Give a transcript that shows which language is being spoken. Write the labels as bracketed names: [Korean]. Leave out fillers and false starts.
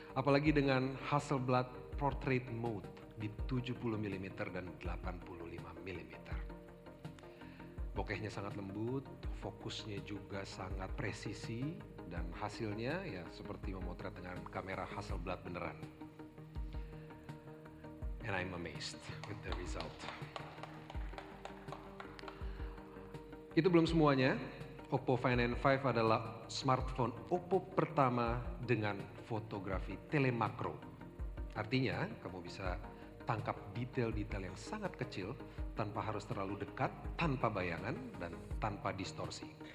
[Indonesian] Apalagi dengan Hasselblad Portrait Mode di 70 mm dan 85 mm. Bokehnya sangat lembut, fokusnya juga sangat presisi, dan hasilnya ya seperti memotret dengan kamera Hasselblad beneran. [English] And I'm amazed with the result. [Indonesian] Itu belum semuanya. Oppo Find N5 adalah smartphone Oppo pertama dengan fotografi telemakro. Artinya, kamu bisa tangkap detail-detail yang sangat kecil tanpa harus terlalu dekat, tanpa bayangan, dan tanpa distorsi.